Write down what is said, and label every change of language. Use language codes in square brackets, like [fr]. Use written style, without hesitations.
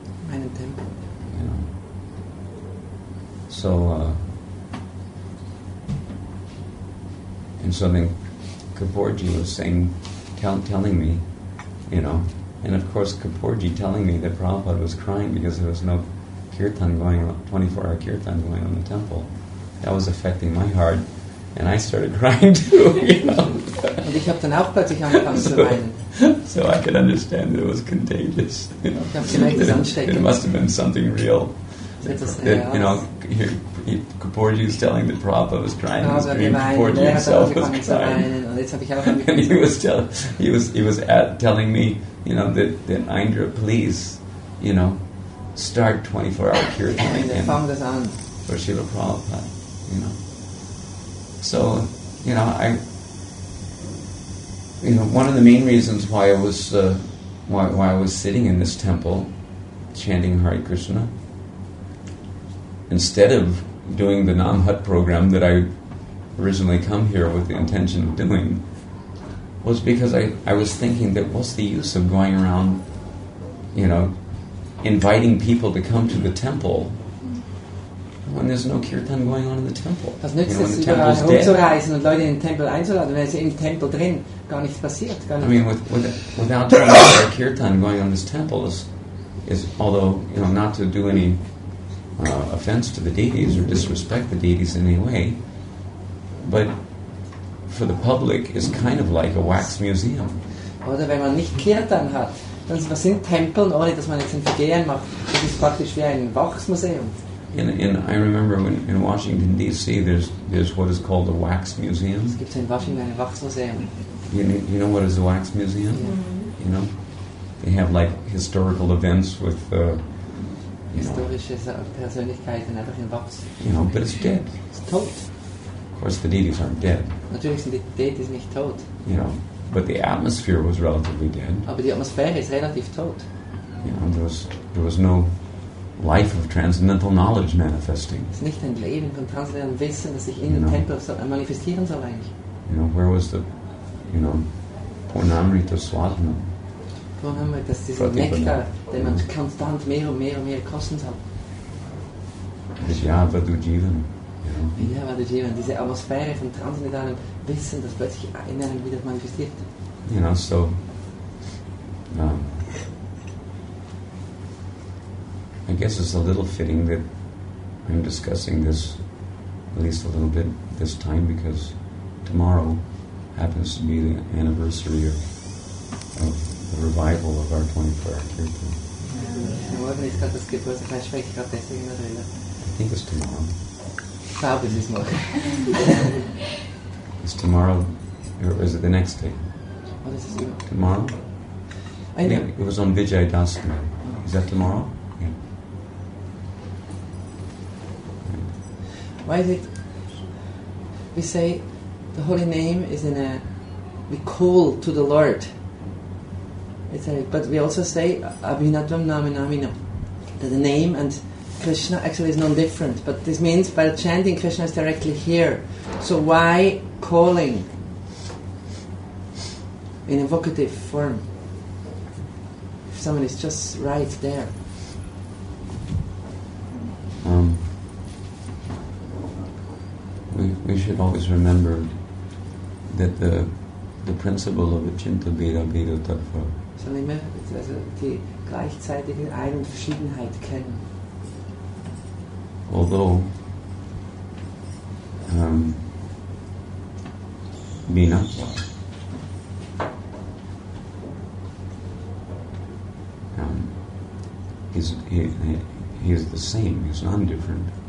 [en] You know. So, and so then Kapoorji was telling me, you know, and of course Kapoorji telling me that Prabhupada was crying because there was no kirtan going on, 24-hour kirtan going on in the temple. That was affecting my heart, and I started crying too, you know. [de] Und ich habe dann auch plötzlich angefangen zu weinen. [en] So I could understand that it was contagious. You know. [de] Ich habe gemerkt, es ansteckend. [en] It must have been something real. That, you know, Kapoorji was telling that Prabhupada was crying in his dream. Kapoorji himself was crying. And he was telling me, you know, that Aindra, please, you know, start 24-hour kirtan again for Śrīla Prabhupada, you know. So, you know, one of the main reasons why I was sitting in this temple chanting Hare Krishna, instead of doing the Namhat program that I originally come here with the intention of doing, was because I was thinking that what's the use of going around, you know, inviting people to come to the temple when there's no kirtan going on in the temple. [de] Was nützt es, überall herumzureisen und Leute in den Tempel einzuladen, wenn es im Tempel drin gar nichts passiert? [en] I mean, without 24-hour kirtan going on in this temple is although, you know, not to do any offense to the deities or disrespect the deities in any way, but for the public is kind of like a wax museum. [de] Oder wenn man nicht Kirtan hat, dann sind Tempeln, ohne dass man jetzt ein Vergehen macht, das ist praktisch wie ein Wachsmuseum. [en] I remember in Washington D.C. there's what is called a wax museum. [de] Es gibt in Washington ein Wachsmuseum. [en] You know what is a wax museum? Yeah. You know, they have like historical events with [de] historische Persönlichkeiten einfach in Wachs. [en] You know, but it's dead. [de] Es ist tot. [en] Of course, the deities aren't dead. [de] Natürlich sind die Deities nicht tot. [en] You know, but the atmosphere was relatively dead. [de] Aber die Atmosphäre ist relativ tot. [en] You know, there was no life of transcendental knowledge manifesting. [de] Es ist nicht ein Leben von transzendentalen Wissen, das sich in den Tempel manifestieren soll eigentlich. [en] You know, where was the, you know, [sa] Purnamrita Swadhanam? [de] Purnamrita, das ist dieser Nektar, den man konstant mehr und mehr kosten soll. [sa] Vidyavadu Jivan. [de] Vidyavadu Jivan, diese Atmosphäre von transzendentalem Wissen, das plötzlich in einem wieder manifestiert. [en] You know, so I guess it's a little fitting that I'm discussing this, at least a little bit this time, because tomorrow happens to be the anniversary of the revival of our 24-hour kirtan. [de] Morgen ist gerade das Geburtstag, ich spreche gerade deswegen darüber. [en] I think it's tomorrow. [de] Ich glaube, es ist morgen. [en] Is tomorrow, or is it the next day? What is it? Tomorrow? Yeah, it was on Vijay Dasmi. Is that tomorrow? Yeah. Why is it? We say the holy name is we call to the Lord. But we also say [sa] Abhinatvam Naminamina. [en] That the name and Krishna actually is non-different. But this means by chanting Krishna is directly here. So why calling in evocative form? If someone is just right there. We should always remember that the principle of Achinta Bheda Bheda Tattva [de] Sollen immer also die gleichzeitige Ein- und Verschiedenheit kennen. [en] although Bina he is the same, he's non-different.